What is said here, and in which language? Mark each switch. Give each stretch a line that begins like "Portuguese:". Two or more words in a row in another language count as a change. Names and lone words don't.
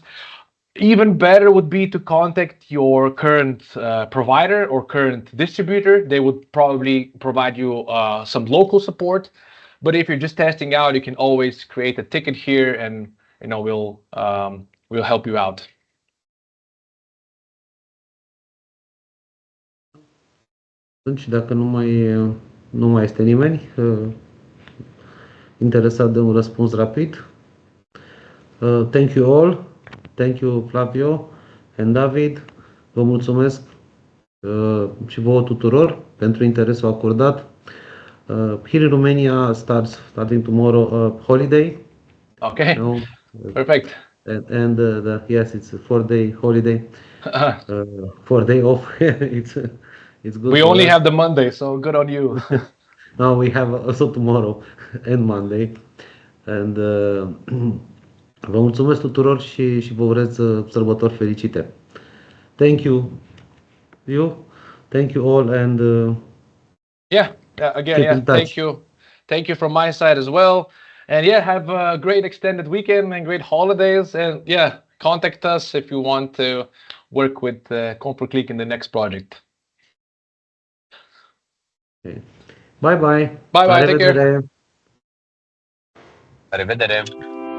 English: Even better would be to contact your current provider or current distributor. They would probably provide you some local support. But if you're just testing out, you can always create a ticket here, and we'll help you out.
Romanian: atunci, dacă nu mai este nimeni interesat de un răspuns rapid,
English: thank you all. Thank you, Flavio and David.
Romanian: Vă mulțumesc și vouă tuturor pentru interesul acordat.
English: Here in Romania starting tomorrow holiday. Okay. Perfect. And yes, it's a 4-day holiday. 4-day off. It's good. We only have the Monday, so good on you. No, we have also tomorrow and Monday.
Romanian: And vă mulțumesc tuturor și vă urez sărbători fericite.
English: Thank you. Thank you all, and again, thank you from my side as well, and have a great extended weekend and great holidays, and contact us if you want to work with ComfortClick in the next project. Okay. Bye. Take care.
Romanian: La revedere!